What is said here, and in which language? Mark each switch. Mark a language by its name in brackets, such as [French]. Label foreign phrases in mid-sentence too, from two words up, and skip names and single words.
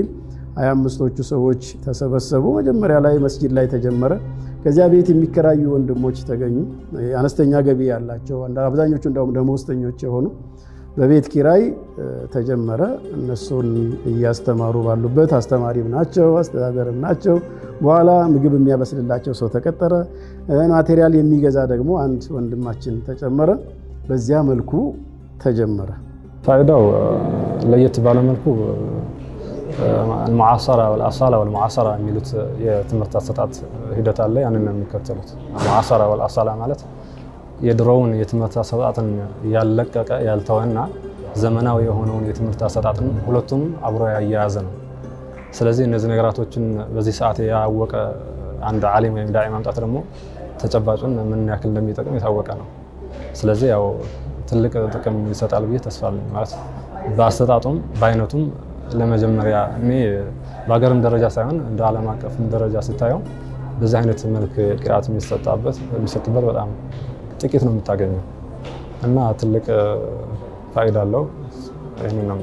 [Amharic] 25ቶቹ ሰዎች ተሰበሰቡ። መጀመሪያ ላይ መስጂድ ላይ ተጀመረ። ከዚያ ቤት የሚከራዩ ወንድሞች ተገኙ፣ አነስተኛ ገቢ ያላቸው አብዛኞቹ እንደውም ደመወዝተኞች የሆኑ በቤት ኪራይ ተጀመረ። እነሱን እያስተማሩ ባሉበት አስተማሪም ናቸው አስተዳደርም ናቸው። በኋላ ምግብ የሚያበስልላቸው ሰው ተቀጠረ። ማቴሪያል የሚገዛ ደግሞ አንድ ወንድማችን ተጨመረ። በዚያ መልኩ ተጀመረ። ፋይዳው ለየት ባለ መልኩ [Arabic] المعاصرة والأصالة والمعاصرة [Amharic] የሚሉት የትምህርት አሰጣጥ ሂደት አለ። ያንን ነው የሚከተሉት። [Arabic] المعاصرة والأصالة [Amharic] ማለት የድሮውን የትምህርት አሰጣጥን ያለቀቀ ያልተወና ዘመናዊ የሆነውን የትምህርት አሰጣጥን ሁለቱም አብሮ ያያያዘ ነው። ስለዚህ እነዚህ ነገራቶችን በዚህ ሰዓት ያወቀ አንድ ዓሊም ወይም ዳዒ ማምጣት ደግሞ ተጨባጩን ምን ያክል እንደሚጠቅም የታወቀ ነው። ስለዚህ ያው ትልቅ ጥቅም ይሰጣል ብዬ ተስፋ አለኝ። ማለት በአሰጣጡም በአይነቱም ለመጀመሪያ እኔ በአገርም ደረጃ ሳይሆን እንደ ዓለም አቀፍም ደረጃ ስታየው በዚህ አይነት መልክ ቅራት የሚሰጥበት በጣም ጥቂት ነው የምታገኘው እና ትልቅ ፋይዳ አለው። ይሄንን ነው